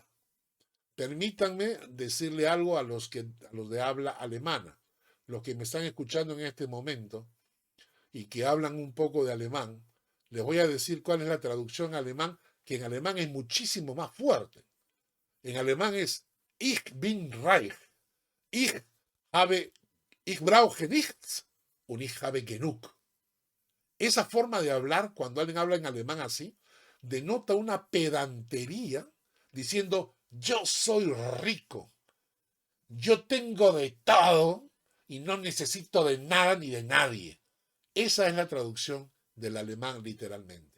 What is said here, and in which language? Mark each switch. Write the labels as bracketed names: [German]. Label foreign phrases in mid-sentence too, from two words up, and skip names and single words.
[Spanish] Permítanme decirle algo a los de habla alemana, los que me están escuchando en este momento y que hablan un poco de alemán. Les voy a decir cuál es la traducción alemán, que en alemán es muchísimo más fuerte. En alemán es [German] Ich bin reich, ich brauche nichts und ich habe genug. [Spanish] Esa forma de hablar, cuando alguien habla en alemán así, denota una pedantería diciendo, yo soy rico, yo tengo de todo y no necesito de nada ni de nadie. Esa es la traducción del alemán literalmente.